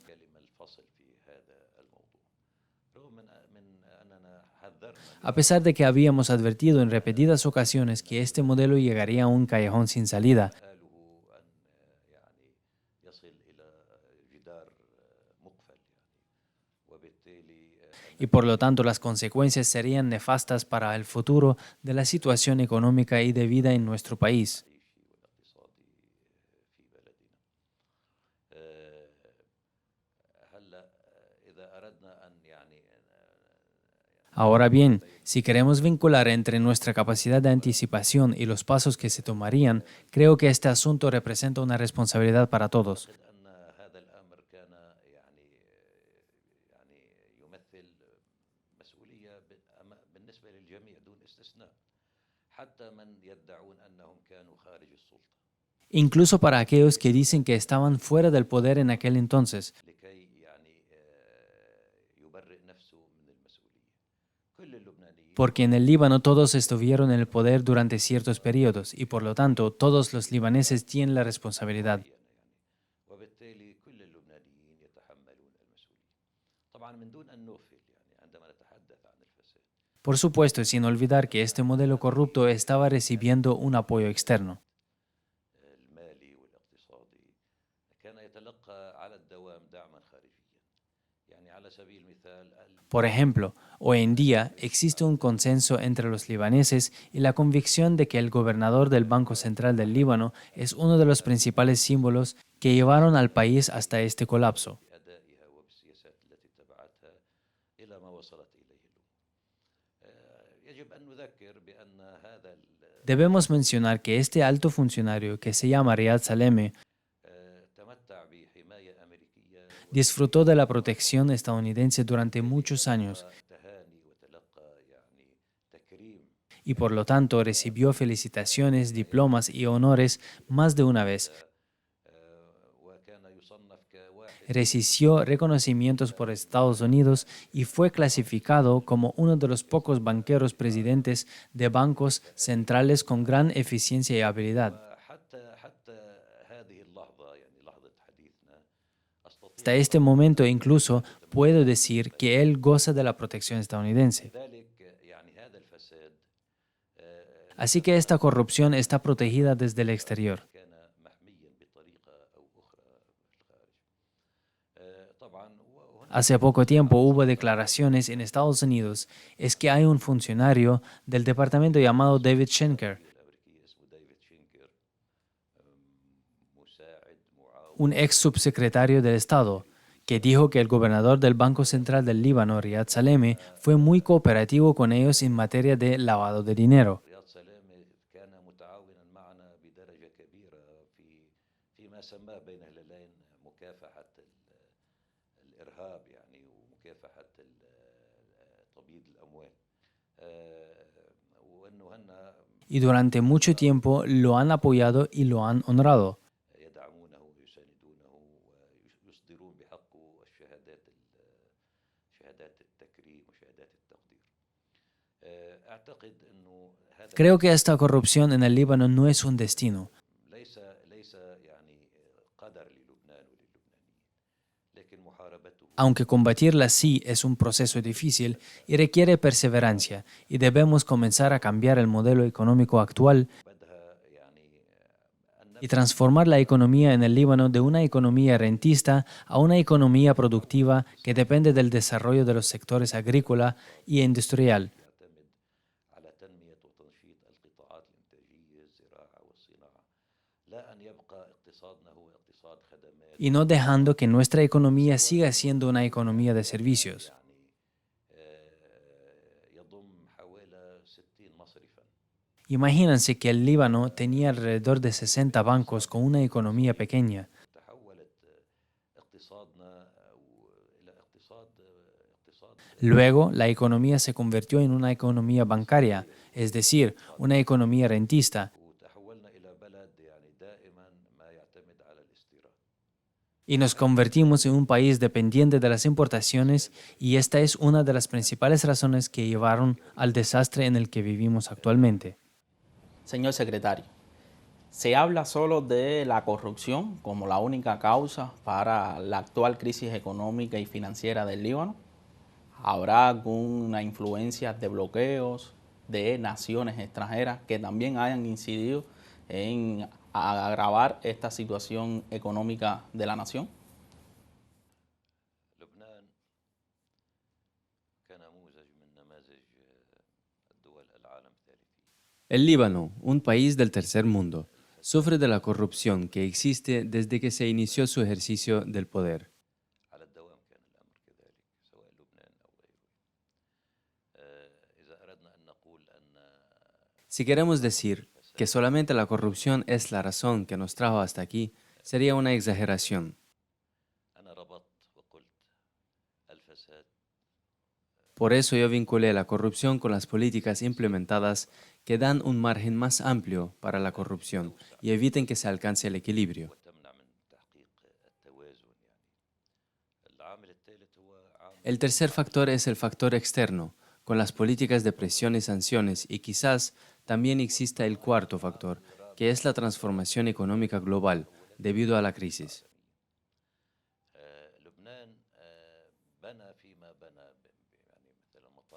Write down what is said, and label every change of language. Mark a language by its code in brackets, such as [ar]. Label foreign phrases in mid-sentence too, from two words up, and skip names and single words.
[ar] كلمة الفصل في هذا الموضوع رغم من أننا حذرنا [es] A pesar de que habíamos advertido en repetidas ocasiones que este modelo llegaría a un callejón sin salida, [ar] آله أن يعني يصل إلى جدار مقفل يعني وبالتالي [es] y por lo tanto las consecuencias serían nefastas para el futuro de la situación económica y de vida en nuestro país. [ar] المعيشي والاقتصادي في بلدنا هلا إذا أردنا أن يعني [es] Ahora bien, si queremos vincular entre nuestra capacidad de anticipación y los pasos que se tomarían, creo que este asunto representa una responsabilidad para todos. [ar] أعتقد أن هذا الأمر كان يعني يمثل مسؤولية بالنسبة للجميع دون استثناء حتى من يدعون أنهم كانوا خارج السلطة [es] Incluso para aquellos que dicen que estaban fuera del poder en aquel entonces, [ar] لكي يعني يبرئ نفسه من المسؤولية. كل اللبنانيين [es] porque en el Líbano todos estuvieron en el poder durante ciertos periodos y por lo tanto todos los libaneses tienen la responsabilidad. [ar] يعني وبالتالي كل اللبنانيين يتحملون المسؤولية. طبعا من دون أن نغفل يعني عندما نتحدث عن الفساد [es] Por supuesto, sin olvidar que este modelo corrupto estaba recibiendo un apoyo externo. [ar] المالي والاقتصادي كان يتلقى على الدوام دعما خارجيا يعني على سبيل المثال [es] Por ejemplo, hoy en día existe un consenso entre los libaneses y la convicción de que el gobernador del Banco Central del Líbano es uno de los principales símbolos que llevaron al país hasta este colapso. [ar] بأدائها وبالسياسات التي اتبعتها إلى ما وصلت إليه الأمور. يجب أن نذكر بأن هذا [es] Debemos mencionar que este alto funcionario, que se llama Riyad Saleh, [ar] تمتع بحماية أمريكية [es] disfrutó de la protección estadounidense durante muchos años [ar] وتهاني وتلقى يعني تكريم [es] y por lo tanto recibió felicitaciones, diplomas y honores más de una vez. [ar] وكان يصنف كواحد [es] Recibió reconocimientos por Estados Unidos y fue clasificado como uno de los pocos banqueros presidentes de bancos centrales con gran eficiencia y habilidad. [ar] حتى هذه اللحظة يعني لحظة حديثنا أستطيع [es] Hasta este momento incluso puedo decir que él goza de la protección estadounidense. [ar] ذلك يعني هذا الفساد [es] Así que esta corrupción está protegida desde el exterior. [ar] كان محميا بطريقة أو أخرى في الخارج طبعا وهنا [es] Hace poco tiempo hubo declaraciones en Estados Unidos es que hay un funcionario del departamento llamado David Schenker, [ar] الأمريكي اسمه ديفيد شينكر مساعد معاون [es] un ex subsecretario del Estado, que dijo que el gobernador del Banco Central del Líbano, Riyad Saleh, fue muy cooperativo con ellos en materia de lavado de dinero. [ar] رياض سلامة كان متعاونا معنا بدرجة كبيرة فيما سماه بين الهلالين مكافحة الإرهاب يعني ومكافحة تبييض الأموال وأنه هن [es] Y durante mucho tiempo lo han apoyado y lo han honrado. [ar] يدعمونه ويساندونه ويصدرون بحقه شهادات التكريم وشهادات التقدير أعتقد أنه هذا [es] Creo que esta corrupción en el Líbano no es un destino, [ar] ليس يعني قدر للبنان وللبنانيين لكن محاربته [es] aunque combatirla sí es un proceso difícil y requiere perseverancia, y debemos comenzar a cambiar el modelo económico actual [ar] بدها يعني أن [es] y transformar la economía en el Líbano de una economía rentista a una economía productiva que depende del desarrollo de los sectores agrícola y industrial, [ar] يعتمد على تنمية وتنشيط القطاعات الإنتاجية الزراعة والصناعة لا أن يبقى اقتصادنا هو اقتصاد خدمات [es] y no dejando que nuestra economía siga siendo una economía de servicios. [ar] يضم حوالي 60 مصرفا [es] Imagínense que el Líbano tenía alrededor de 60 bancos con una economía pequeña. [ar] تحولت اقتصادنا إلى اقتصاد [es] Luego, la economía se convirtió en una economía bancaria, es decir, una economía rentista, [ar] وتحولنا إلى بلد يعني دائما ما يعتمد على الاستيراد [es] y nos convertimos en un país dependiente de las importaciones, y esta es una de las principales razones que llevaron al desastre en el que vivimos actualmente. Señor secretario, se habla solo de la corrupción como la única causa para la actual crisis económica y financiera del Líbano. ¿Habrá alguna influencia de bloqueos de naciones extranjeras que también hayan incidido en agravar esta situación económica de la nación? [ar] لبنان كنموذج من نماذج الدول العالم الثالثية [es] El Líbano, un país del tercer mundo, sufre de la corrupción que existe desde que se inició su ejercicio del poder. [ar] على الدوام كان الأمر كذلك سواء لبنان أو غيره إذا أردنا أن نقول أن [es] Si queremos decir que solamente la corrupción es la razón que nos trajo hasta aquí, sería una exageración. [ar] أنا ربطت وقلت الفساد [es] Por eso yo vinculé la corrupción con las políticas implementadas que dan un margen más amplio para la corrupción y eviten que se alcance el equilibrio. [ar] وتمنع من تحقيق التوازن يعني العامل الثالث هو عامل [es] El tercer factor es el factor externo, con las políticas de presión y sanciones, y quizás también exista el cuarto factor, que es la transformación económica global debido a la crisis. [ar] لبنان بنى فيما بنى يعني مثلا مطار.